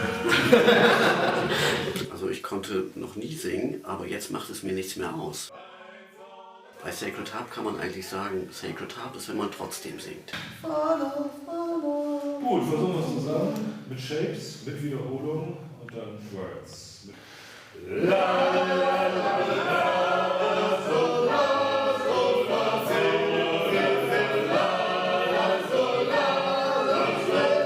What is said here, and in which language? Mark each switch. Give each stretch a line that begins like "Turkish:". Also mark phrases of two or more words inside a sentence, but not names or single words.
German: Also ich konnte noch nie singen, aber jetzt macht es mir nichts mehr aus. Bei Sacred Harp kann man eigentlich sagen, Sacred Harp ist, wenn man trotzdem singt. Gut, versuchen wir es zusammen. Mit Shapes, mit Wiederholung und dann Words. La, la, la, la, la, so, la, so, la, so, la, so, la, so, la, so, la,